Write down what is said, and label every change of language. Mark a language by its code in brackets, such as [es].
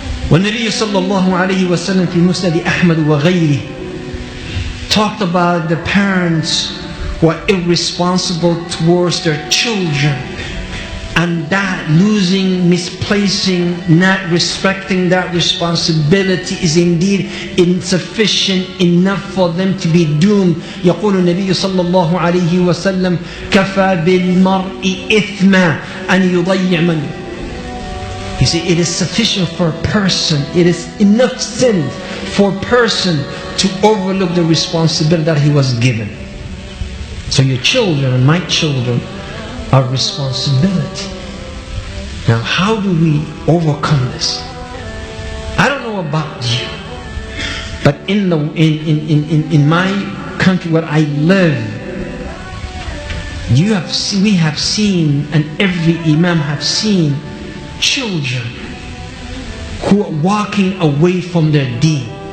[ar] والنبي صلى الله عليه وسلم في مسند أحمد وغيره [en] talked about the parents who are irresponsible towards their children, and that losing, misplacing, not respecting that responsibility is indeed insufficient enough for them to be doomed. [ar] يقول النبي صلى الله عليه وسلم كفى بالمرء إثما أن يضيع من. [en] You see, it is sufficient for a person, it is enough sin for a person to overlook the responsibility that he was given. So your children and my children are responsibility. Now, how do we overcome this? I don't know about you, but in my country where I live, we have seen, and every imam have seen, children who are walking away from their deen.